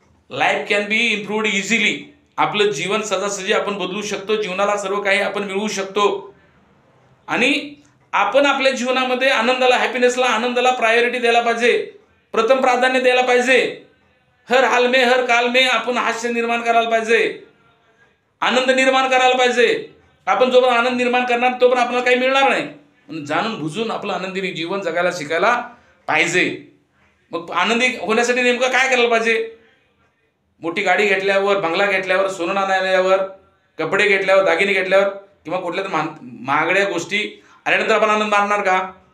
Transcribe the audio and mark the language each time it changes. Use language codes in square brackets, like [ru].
[en] life can be improved easily, [mr] आपलं जीवन सहजासहजी आपण बदलू शकतो, जीवनाला सर्व काही आपण मिळवू शकतो. आणि आपण आपल्या जीवनामध्ये आनंदाला, हॅपीनेसला, आनंदाला प्रायोरिटी द्यायला पाहिजे, प्रथम प्राधान्य द्यायला पाहिजे. [hi] हर हाल में हर काल में [mr] आपण हास्य निर्माण करायला पाहिजे, आनंद निर्माण करायला पाहिजे. आपण जोपर्यंत आनंद निर्माण करणार तोपर्यंत आपल्याला काही मिळणार नाही. जाणून बुजून आपलं आनंदी जीवन जगायला शिकायला पाहिजे. मग आनंदी होण्यासाठी नेमकं काय करायला पाहिजे? मोठी गाडी घेतल्यावर, बंगला घेतल्यावर, सोनं आणायल्यावर, कपडे घेतल्यावर, दागिने घेतल्यावर किंवा कुठल्या तर महागड्या गोष्टी आल्यानंतर आपण आनंद मानणार का?